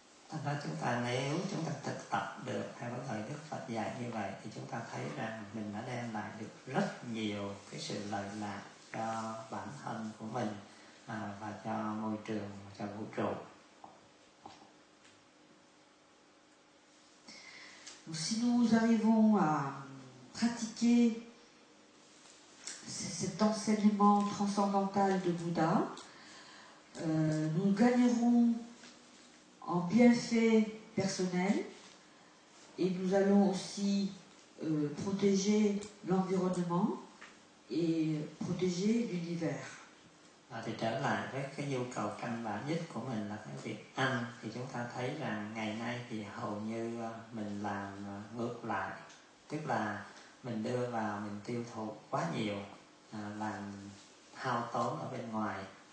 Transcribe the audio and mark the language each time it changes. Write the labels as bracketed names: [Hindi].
[Vietnamese] Thành ra chúng ta nếu chúng ta thực tập được theo cái lời Đức Phật dạy như vậy thì chúng ta thấy rằng mình đã đem lại được rất nhiều cái sự lợi lạc cho bản thân của mình và cho môi trường, cho vũ trụ. [French] Donc, si nous arrivons à pratiquer cet enseignement transcendantal de Bouddha, nous gagnerons en bienfaits personnels et nous allons aussi protéger l'environnement et protéger l'univers. [Vietnamese] Thì trở lại với cái nhu cầu căn bản nhất của mình là cái việc ăn, thì chúng ta thấy rằng ngày nay thì hầu như mình làm ngược lại, tức là mình đưa vào, mình tiêu thụ quá nhiều, làm hao tốn ở bên ngoài,